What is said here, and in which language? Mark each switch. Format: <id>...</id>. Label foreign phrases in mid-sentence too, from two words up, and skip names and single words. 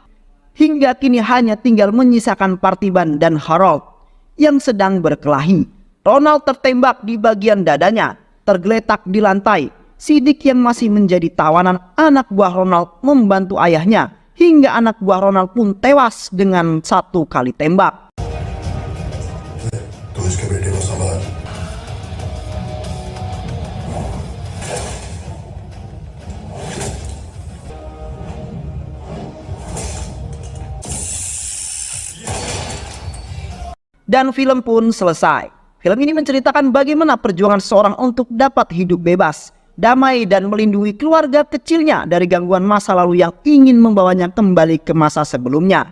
<id>Hingga kini hanya tinggal menyisakan Partiban dan Harold yang sedang berkelahi. Ronald tertembak di bagian dadanya, tergeletak di lantai. Siddiq yang masih menjadi tawanan anak buah Ronald membantu ayahnya, hingga anak buah Ronald pun tewas dengan 1 kali tembak.</id> <hi>तो इसके बेटे को संभाल।</hi> <id>Dan film pun selesai. Film ini menceritakan bagaimana perjuangan seorang untuk dapat hidup bebas, damai dan melindungi keluarga kecilnya dari gangguan masa lalu yang ingin membawanya kembali ke masa sebelumnya.</id>